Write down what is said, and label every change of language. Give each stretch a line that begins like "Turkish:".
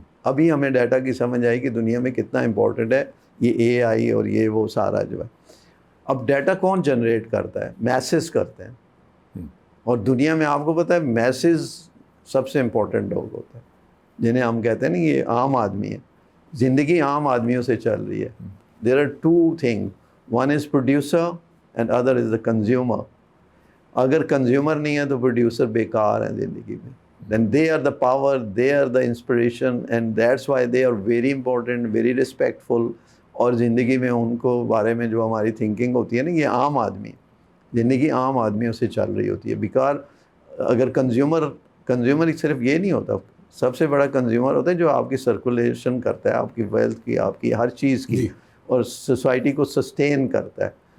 Urdu: ابھی ہمیں ڈیٹا کی سمجھ آئی کہ دنیا میں کتنا امپورٹنٹ ہے یہ اے آئی اور یہ وہ سارا جو ہے. اب ڈیٹا کون جنریٹ کرتا ہے؟ میسز کرتے ہیں. اور دنیا میں آپ کو پتہ ہے میسز سب سے امپورٹنٹ لوگ ہوتے ہیں, جنہیں ہم کہتے ہیں نا یہ عام آدمی ہے. زندگی عام آدمیوں سے چل رہی ہے.
English: There are two thing, one is producer and other is the consumer.
Urdu: اگر کنزیومر نہیں ہے تو پروڈیوسر بیکار ہیں زندگی میں.
English: then they are the power, they are the inspiration, and that's why they are very important, very respectful.
Urdu: اور زندگی میں ان کو بارے میں جو ہماری تھنکنگ ہوتی ہے نا, یہ عام آدمی, زندگی عام آدمیوں سے چل رہی ہوتی ہے. بیکار اگر کنزیومر صرف یہ نہیں ہوتا, سب سے بڑا کنزیومر ہوتا ہے جو آپ کی سرکولیشن کرتا ہے, آپ کی ویلتھ کی, آپ کی ہر چیز کی, اور سوسائٹی کو سسٹین کرتا ہے.